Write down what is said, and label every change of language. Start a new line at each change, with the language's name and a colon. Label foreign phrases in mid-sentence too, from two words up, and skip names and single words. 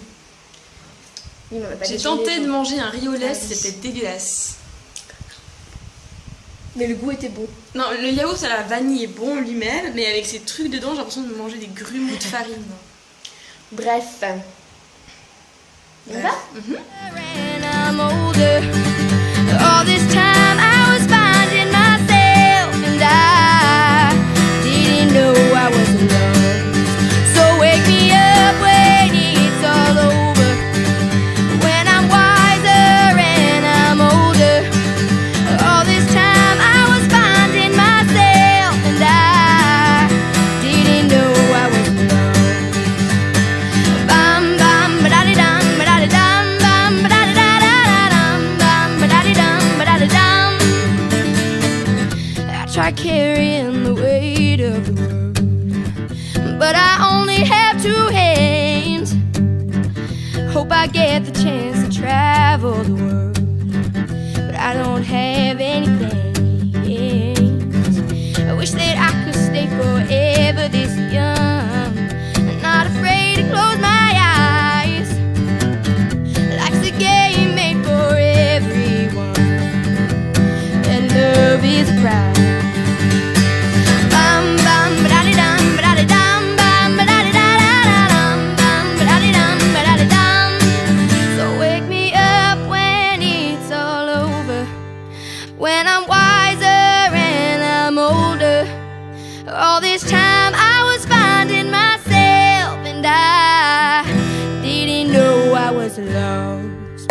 French: Oui, mais on va pas J'ai déjeuner, tenté de donc. manger un riz au lait, Ah oui. c'était dégueulasse. Mais le goût était bon. Non, le yaourt à la vanille est bon lui-même, mais avec ces trucs dedans, j'ai l'impression de manger des grumeaux de farine. Bref. On va
English: And I'm older. All this time I was finding myself, and I didn't know I was alone. So wake me up when it's all over, when I'm wiser and I'm older. All this time I was finding myself, and I didn't know I was alone. Bam bam ba-da-di-dum, ba-da-di-dum, bam ba-da-di-da-da-da-dum, bam ba-da-di-dum, ba-da-di-dum. I try carrying the weight of the world, but I only have two hands. Hope I get the chance to travel the world, but I don't have any plans. I wish that I could stay forever this young, and not afraid to close my eyes. Life's a game made for everyone, and love is a prize. Bum bum ba-da-di-dum, ba-da-di-dum, bum ba-da-di-da-da-da-dum, bum ba-da-di-dum, ba-da-di-dum. So wake me up when it's all over, when I'm wiser and I'm older. All this time I was finding myself, and I didn't know I was lost.